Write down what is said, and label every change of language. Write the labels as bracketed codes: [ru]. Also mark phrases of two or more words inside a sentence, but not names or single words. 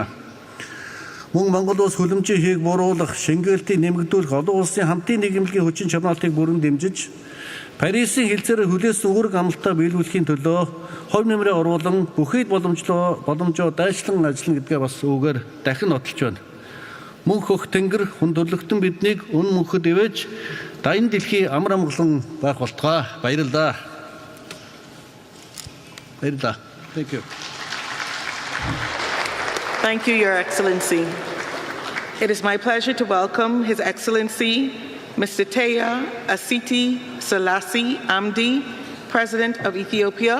[mn] Мөн Монгол улс хөлөмжийн хийг бууруулах, шингээлтийг нэмэгдүүлэх, олон улсын хамтын нийгэмлэгийн хүчин чармаалтыг бүрэн дэмжиж, Парисын хэлцээрээр хүлээсэн үүрэг амлалтаа биелүүлэхийн төлөө хувь нэмрээ оруулан бүхий боломжоо дайчлан ажиллана гэдгээ бас үүгээр дахин нотолж байна. Мөнх хөх тэнгэр хүн төрлөختөн биднийг үн мөнхөд ивэж дайн дэлхий амар амгалан байх болтугай. Баярлалаа. [en] Thank you. Thank you, Your Excellency. It is my pleasure to welcome His Excellency Mr. Taya Asiti Selassie Amdi, President of Ethiopia.